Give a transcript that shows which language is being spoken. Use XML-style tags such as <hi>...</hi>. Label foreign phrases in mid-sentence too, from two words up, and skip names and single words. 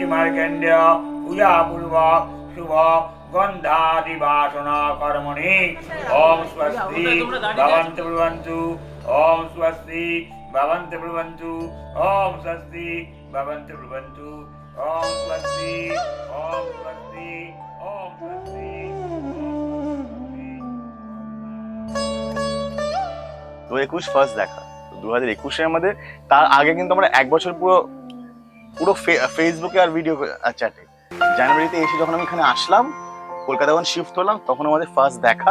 <sa>मार्गेन्द्र पूजा पूर्व शुभ गंधादिवासना कर्मणि ओम स्वस्ति भवन्तु ब्रुवन्तु ओम स्वस्ति भवन्तु ब्रुवन्तु ओम स्वस्ति भवन्तु ब्रुवन्तु ओम स्वस्ति ओम स्वस्ति ओम स्वस्ति।</sa> <bn>তো 21 ফার্স্ট দেখা। 2021-এ আমাদের, তার আগে কিন্তু আমরা এক বছর পুরো ফেসবুকে আর ভিডিও চ্যাটে। জানুয়ারিতে এসে যখন আমি এখানে আসলাম, কলকাতা যখন শিফট হলাম, তখন আমাদের ফার্স্ট দেখা।</bn>